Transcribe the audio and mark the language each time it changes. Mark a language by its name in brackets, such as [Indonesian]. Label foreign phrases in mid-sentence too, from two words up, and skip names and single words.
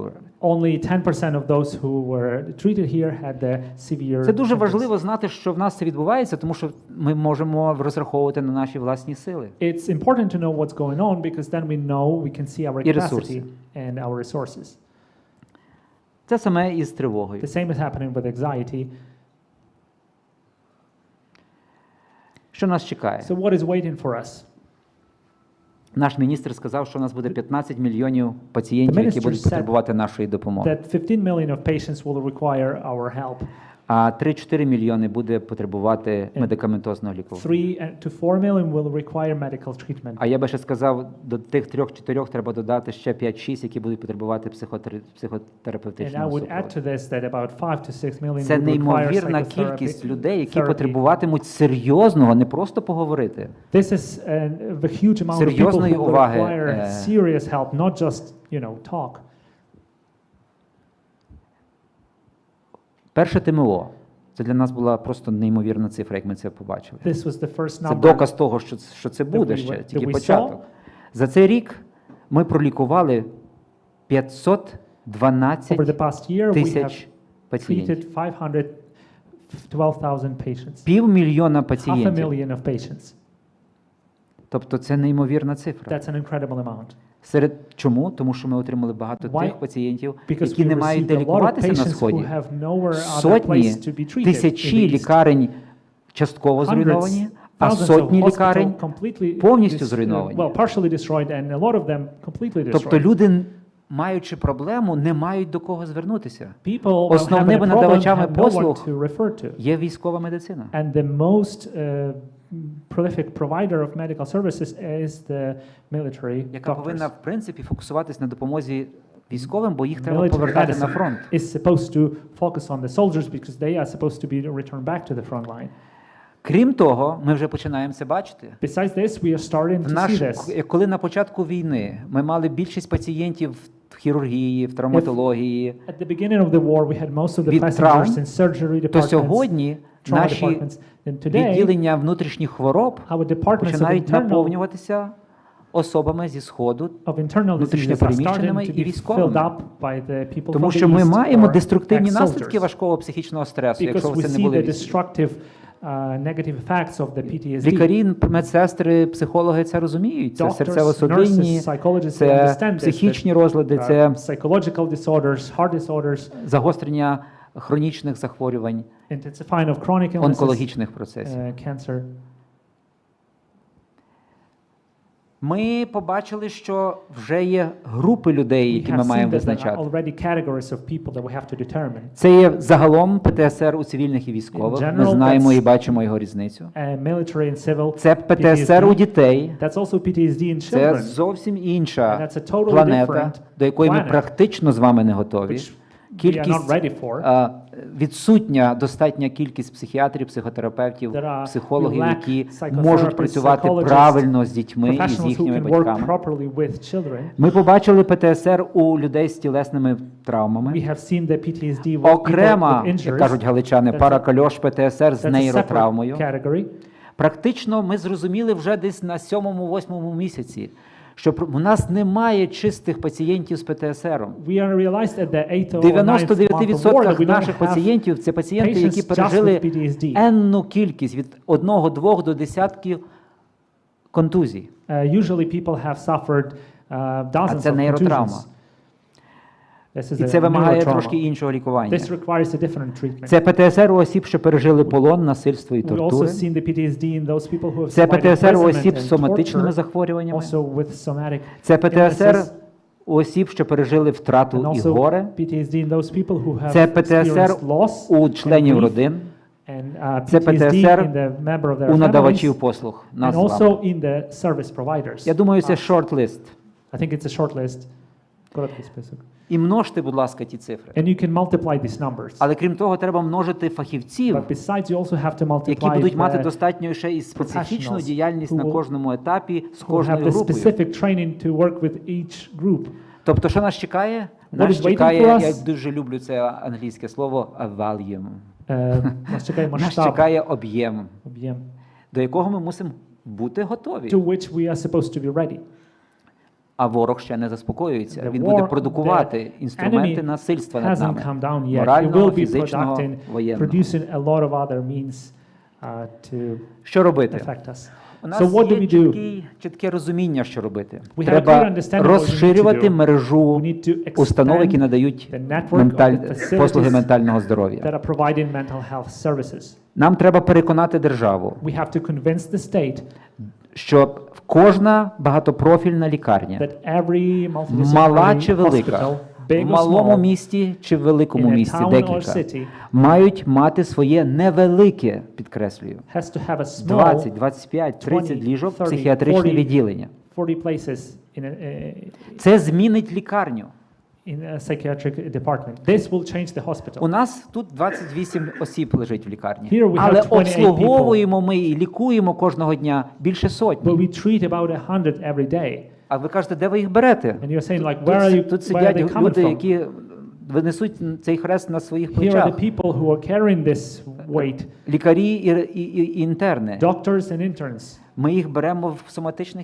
[English] Only 10% of those who were treated here had the severe [Ukrainian] Це дуже [English] symptoms. [Ukrainian] важливо знати, що в нас це відбувається, тому що ми можемо розраховувати на наші власні сили. [English] It's important to know what's going on because then we know we can see our [Ukrainian] І [English] capacity [Ukrainian] ресурси. [English] and our resources. [Ukrainian] Це саме із тривогою. [English] The same is happening with anxiety. [Ukrainian] Що нас чекає? [English] So what is waiting for us? [Ukrainian] Наш міністр сказав, що у нас буде 15 мільйонів пацієнтів, які [English] minister [Ukrainian] будуть [English] said [Ukrainian] потребувати нашої допомоги. [English] That 15 million of patients will require our help. [Ukrainian] А 3-4 мільйони буде потребувати медикаментозного лікування. [English] 3 to 4 million will require medical treatment. [Ukrainian] А я би ще сказав, до тих 3-4 треба додати ще 5-6, які будуть потребувати [English] And I [Ukrainian] психотерапевтичного [English] would add [Ukrainian] супроводу. [English] to this that about 5 to 6 million [Ukrainian] Це [English] will require [Ukrainian] неймовірна [English] psychotherapy. [Ukrainian] кількість людей, які [English] therapy. [Ukrainian] потребуватимуть серйозного, не просто поговорити. [English] This is a huge amount of people [Ukrainian] Серйозної [English] who will [Ukrainian] уваги, [English] require serious help, not just, talk. [Ukrainian] Перше ТМО. Це для нас була просто неймовірна цифра, як ми це побачили. [English] This was the first [Ukrainian] Це [English] number. [Ukrainian] доказ того, що це буде [English] we [Ukrainian] ще, [English] were- [Ukrainian] тільки [English] that we [Ukrainian] початок. За цей рік ми пролікували 512 [English] Over the past year, we have [Ukrainian] тисяч пацієнтів. [English] treated 512,000 patients. 500,000 Half a [Ukrainian] пацієнтів. [English] million of patients. [Ukrainian] Тобто це неймовірна цифра. [English] That's an incredible amount. [Ukrainian] Чому? Тому що ми отримали багато [English] Why? [Ukrainian] тих пацієнтів, [English] Because [Ukrainian] які не [English] we [Ukrainian] мають [English] received [Ukrainian] де [English] a lot of [Ukrainian] лікуватися на [English] patients [Ukrainian] Сході. [English] who have nowhere other [Ukrainian] Сотні, [English] place to be treated in [Ukrainian] тисячі [English] the East. [Ukrainian] лікарень частково зруйновані, а [English] Thousands of [Ukrainian] сотні [English] hospital [Ukrainian] лікарень [English] completely [Ukrainian] повністю [English] dis- [Ukrainian] зруйновані. [English] well, partially destroyed, and a lot of them completely [Ukrainian] Тобто [English] destroyed. [Ukrainian] люди, маючи проблему, не мають до кого звернутися. [English] People having [Ukrainian] Основними [English] a problem [Ukrainian] надавачами [English] have no one [Ukrainian] послуг [English] to refer to. [Ukrainian] є військова медицина. [English] And the most prolific provider of medical services is the military [Ukrainian] Яка повинна, [English] doctors. [Ukrainian] в принципі, фокусуватись на допомозі військовим, бо їх треба [English] Military [Ukrainian] повертати на [English] medicine [Ukrainian] фронт. [English] is supposed to focus on the soldiers because they are supposed to be returned back to the front line. [Ukrainian] Крім того, ми вже починаємо це бачити. [English] Besides this, we are starting to see this. [Ukrainian] Коли на початку війни ми мали більшість пацієнтів в хірургії, в травматології, [English] At the beginning of the war, we had most of the [Ukrainian] від [English] passengers [Ukrainian] травм, [English] in surgery [Ukrainian] то [English] departments, [Ukrainian] сьогодні [English] trauma [Ukrainian] наші [English] departments. And today, [Ukrainian] відділення внутрішніх хвороб [English] our departments of [Ukrainian] починають [English] internal, [Ukrainian] наповнюватися особами зі Сходу, [English] of internal diseases are [Ukrainian] внутрішньопереміщеними [English] starting [Ukrainian] і [English] to be [Ukrainian] військовими. [English] filled up by the people [Ukrainian] Тому [English] from [Ukrainian] що [English] the [Ukrainian] ми [English] East [Ukrainian] маємо [English] or [Ukrainian] деструктивні наслідки [English] ex-soldiers. [Ukrainian] важкого психічного стресу, якщо [English] Because we [Ukrainian] це не [English] see [Ukrainian] були [English] the [Ukrainian] військові. [English] destructive negative effects of the PTSD. [Ukrainian] Лікарі, медсестри, психологи це розуміють. Це [English] Doctors, [Ukrainian] серцево-судинні, [English] nurses, psychologists, they [Ukrainian] це [English] understand this, [Ukrainian] психічні [English] that, [Ukrainian] розлади, це [English] psychological disorders, heart disorders, [Ukrainian] загострення хронічних захворювань, [English] intensifying of chronic illnesses, [Ukrainian] онкологічних процесів. [English] cancer. [Ukrainian] Ми побачили, що вже є групи людей, [English] We [Ukrainian] які [English] have [Ukrainian] ми [English] seen [Ukrainian] маємо [English] that there are [Ukrainian] визначати. [English] already categories of people that we have to determine. [Ukrainian] Це є загалом ПТСР у цивільних і військових. [English] In [Ukrainian] Ми [English] general, [Ukrainian] знаємо [English] that's- [Ukrainian] і бачимо його різницю. [English] Military and civil. [Ukrainian] Це ПТСР у дітей. [English] That's also PTSD in [Ukrainian] Це [English] children. [Ukrainian] зовсім [English] And [Ukrainian] інша [English] that's a totally [Ukrainian] планета, [English] different [Ukrainian] до якої ми [English] planet, [Ukrainian] практично з вами не готові. [English] which we are not [Ukrainian] Кількість [English] ready for. [Ukrainian] відсутня достатня кількість психіатрів, психотерапевтів, [English] There are- [Ukrainian] психологів, [English] we lack [Ukrainian] які [English] psychotherapists, [Ukrainian] можуть працювати [English] psychologists, [Ukrainian] правильно з дітьми і з [English] Professionals who [Ukrainian] їхніми [English] can work [Ukrainian] батьками. [English] properly with children. [Ukrainian] Ми побачили ПТСР у людей з тілесними травмами. [English] We have seen the PTSD with people [Ukrainian] Окрема, [English] with [Ukrainian] як [English] injuries. [Ukrainian] кажуть галичани, [English] That's a- [Ukrainian] паракальош ПТСР з [English] That's a [Ukrainian] нейротравмою. [English] separate category. [Ukrainian] Практично ми зрозуміли вже десь на 7-8 місяці, що у нас немає чистих пацієнтів з ПТСР. [English] We are realized at the 8th or [Ukrainian] В [English] 9th month of war that [Ukrainian] 99% [English] we don't [Ukrainian] наших [English] have [Ukrainian] пацієнтів – це пацієнти, які [English] patients just [Ukrainian] пережили [English] with PTSD. [Ukrainian] енну кількість, від 1-2 до десятків контузій. [English] Usually people have suffered [Ukrainian] А [English] dozens [Ukrainian] це [English] of [Ukrainian] нейротравма. [English] contusions. This is [Ukrainian] І [English] a [Ukrainian] це вимагає [English] neurotrauma. [Ukrainian] трошки іншого лікування. [English] This requires a different treatment. [Ukrainian] Це ПТСР у осіб, що пережили полон, насильство і [English] We also [Ukrainian] тортури. [English] seen the PTSD in those people who have [Ukrainian] Це [English] survived [Ukrainian] ПТСР у [English] imprisonment [Ukrainian] осіб з [English] and [Ukrainian] соматичними [English] torture, [Ukrainian] захворюваннями. [English] also with somatic [Ukrainian] Це ПТСР [English] illnesses, [Ukrainian] у осіб, що пережили [English] and [Ukrainian] втрату і [English] also [Ukrainian] горе. [English] PTSD in those people who have [Ukrainian] Це ПТСР [English] experienced loss [Ukrainian] у членів [English] and grief, [Ukrainian] родин. [English] and [Ukrainian] Це [English] PTSD [Ukrainian] ПТСР [English] in the member of their [Ukrainian] у [English] families, [Ukrainian] надавачів послуг. [English] and [Ukrainian] Нас з вами. [English] also in the service providers. [Ukrainian] Я думаю, це шорт-лист. [English] I think it's a short list. [Ukrainian] Короткий список. І множте, будь ласка, ті цифри. [English] And you can multiply these numbers. [Ukrainian] Але крім того, треба множити фахівців, [English] But besides, you also have to multiply [Ukrainian] які будуть мати [English] the [Ukrainian] достатньо ще і специфічну [English] professionals [Ukrainian] діяльність на [English] who will- [Ukrainian] кожному етапі з [English] who have [Ukrainian] кожною [English] the [Ukrainian] групою. [English] specific training to work with each group. [Ukrainian] Тобто, що нас чекає? [English] What [Ukrainian] Нас [English] is waiting [Ukrainian] чекає, [English] for us? [Ukrainian] я дуже люблю це англійське слово, [English] a volume. [Ukrainian] Нас чекає Нас масштаб, чекає об'єм, об'єм, до якого ми мусимо бути готові. [English] to which we are supposed to be ready. [Ukrainian] А ворог ще не заспокоюється. [English] The [Ukrainian] Він буде [English] war- [Ukrainian] продукувати [English] the [Ukrainian] інструменти [English] enemy [Ukrainian] насильства над [English] hasn't [Ukrainian] нами. [English] come down yet. It [Ukrainian] Морального, [English] will be [Ukrainian] фізичного, [English] producing, [Ukrainian] воєнного. [English] producing a lot of other means to [Ukrainian] Що робити? [English] affect us. [Ukrainian] У нас [English] So what do [Ukrainian] є [English] we do? [Ukrainian] чітке розуміння, що робити. [English] We have a [Ukrainian] Треба [English] clear understanding of what we need to [Ukrainian] розширювати [English] do. [Ukrainian] мережу [English] We need to [Ukrainian] установ, які [English] expand [Ukrainian] надають [English] the network of the facilities [Ukrainian] послуги ментального здоров'я. [English] that are providing mental health services. [Ukrainian] Нам треба переконати державу, [English] We have to convince the state [Ukrainian] що кожна багатопрофільна лікарня, [English] that every [Ukrainian] мала чи [English] multidisciplinary [Ukrainian] велика, [English] hospital, [Ukrainian] в [English] big or [Ukrainian] малому [English] small, [Ukrainian] місті чи в великому [English] in a [Ukrainian] місті, [English] town or [Ukrainian] декілька, [English] city, [Ukrainian] мають мати своє невелике, підкреслюю, [English] has to have a small [Ukrainian] 20, 25, 30 [English] 20, [Ukrainian] ліжок [English] 30, [Ukrainian] психіатричне [English] 40. [Ukrainian] відділення. [English] 40 places in [Ukrainian] Це змінить лікарню. [English] a psychiatric department. This will change the hospital. [Ukrainian] У нас тут 28 осіб лежить в лікарні, [English] Here we have [Ukrainian] але [English] 28 [Ukrainian] обслуговуємо ми і лікуємо кожного дня більше [English] But [Ukrainian] сотні. [English] we treat about 100 every day. [Ukrainian] А ви кажете, де ви їх берете? [English] And you're saying like, where are you? [Ukrainian] Тут [English] Where are [Ukrainian] сидять [English] they coming [Ukrainian] люди, [English] from? [Ukrainian] які винесуть цей хрест на своїх [English] Here are [Ukrainian] плечах. [English] the people who are carrying this weight. [Ukrainian] Лікарі і інтерни. [English] Doctors and interns. [Ukrainian] Ми їх беремо в соматичних